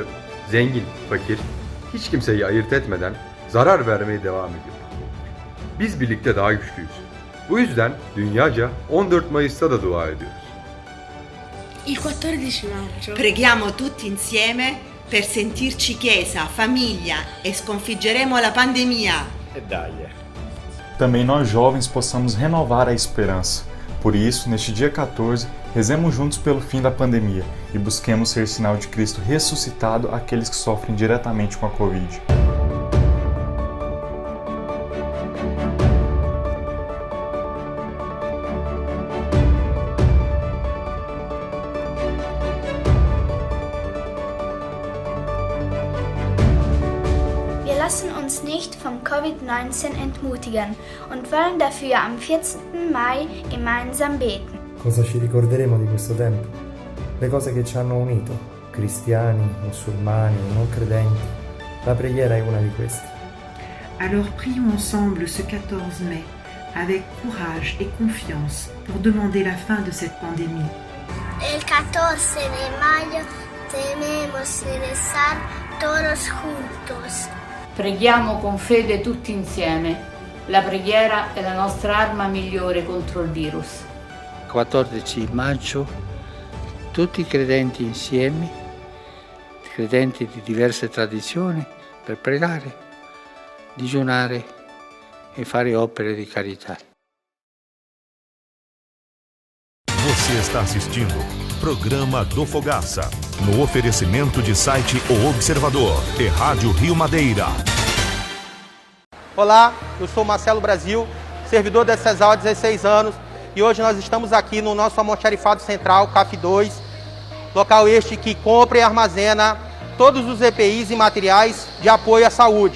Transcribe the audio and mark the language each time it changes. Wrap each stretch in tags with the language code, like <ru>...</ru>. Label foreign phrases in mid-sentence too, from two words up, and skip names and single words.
<tr>zengin, fakir, hiç kimseyi ayırt etmeden zarar vermeye devam ediyor. Biz birlikte daha güçlüyüz. Bu yüzden dünyaca 14 Mayıs'ta da dua ediyoruz.</tr> <it>Il 14 maggio preghiamo tutti insieme per sentirci chiesa, famiglia e sconfiggeremo la pandemia.</it> <pt>Também nós jovens possamos renovar a esperança. Por isso, neste dia 14, rezemos juntos pelo fim da pandemia e busquemos ser sinal de Cristo ressuscitado àqueles que sofrem diretamente com a Covid.</pt> <de>Wir lassen uns nicht vom Covid-19 entmutigen und wollen dafür am 14. Mai gemeinsam beten.</de> <it>Cosa ci ricorderemo di questo tempo? le cose che ci hanno unito, cristiani, musulmani, non credenti. La preghiera è una di queste.</it> <fr>Alors prions ensemble ce 14 mai, avec courage et confiance, pour demander la fin de cette pandémie.</fr> <es>El 14 de mayo tenemos que rezar todos juntos.</es> <it>Preghiamo con fede tutti insieme. La preghiera è la nostra arma migliore contro il virus. 14 maggio, tutti i credenti insieme, credenti di diverse tradizioni, per pregare, digiunare e fare opere di carità.</it> <pt>Você está assistindo Programa do Fogaça, no oferecimento de site O Observador e Rádio Rio Madeira. Olá, eu sou Marcelo Brasil, servidor da CESAL há 16 anos e hoje nós estamos aqui no nosso almoxarifado central, CAF 2, local este que compra e armazena todos os EPIs e materiais de apoio à saúde.</pt>